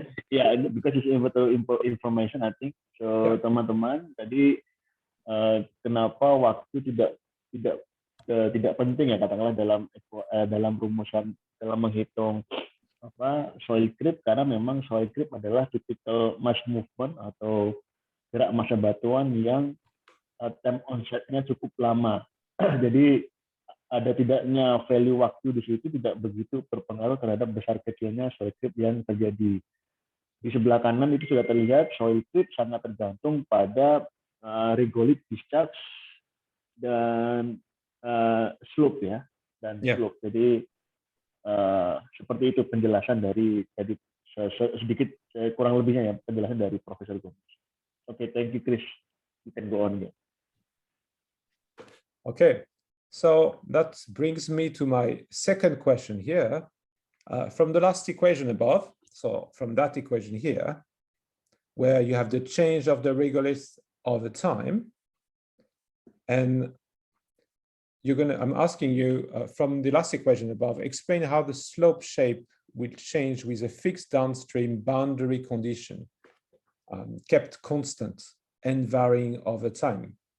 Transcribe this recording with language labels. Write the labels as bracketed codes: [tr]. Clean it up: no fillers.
[en] Yeah, because it's important information, I think. [id] So teman-teman, tadi kenapa waktu tidak penting ya katakanlah dalam rumusan dalam menghitung soil creep, karena memang soil creep adalah typical mass movement atau gerak massa batuan yang time onset-nya cukup lama. Jadi ada tidaknya value waktu di situ tidak begitu berpengaruh terhadap besar kecilnya soil creep yang terjadi. Di sebelah kanan itu sudah terlihat soil creep sangat tergantung pada regolith discharge dan slope ya, slope. Jadi seperti itu penjelasan dari tadi sedikit kurang lebihnya ya penjelasan dari Profesor Gomez. [en] Okay, thank you, Chris. You can go on again. Okay, so that brings me to my second question here. From the last equation above, so from that equation here, where you have the change of the regolith over time, and I'm asking you from the last equation above, explain how the slope shape will change with a fixed downstream boundary condition, kept constant and varying over time.